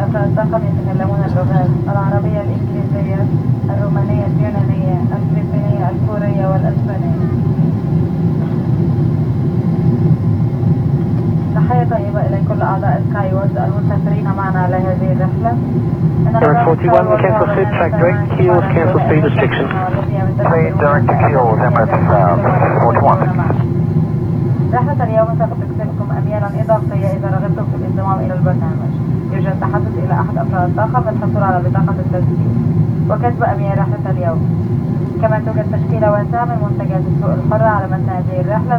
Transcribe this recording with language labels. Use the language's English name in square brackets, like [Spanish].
[Arabic] الطاقم يتكلمون اللغات العربية، الإنجليزية، الرومانية، اليونانية، الفلبينية، الكورية والأسبانية. تحية طيبة إلى كل أعضاء سكاي وورد المسافرين معنا على هذه الرحلة. [English] Emirates 41, cancel seat, track direct, Keels, cancel speed restriction. Speed direct to Keels, Emirates 41. [Arabic] رحلة اليوم سوف تكسبكم أميالا إضافية إذا رغبتم في الانضمام إلى البرنامج. يوجد تحدث إلى أحد أفراد الطاقم للحصول على بطاقة التسجيل وكسب أميال رحلة اليوم. كما توجد تشكيلة واسعة من منتجات السوق الحرة على متن هذه الرحلة.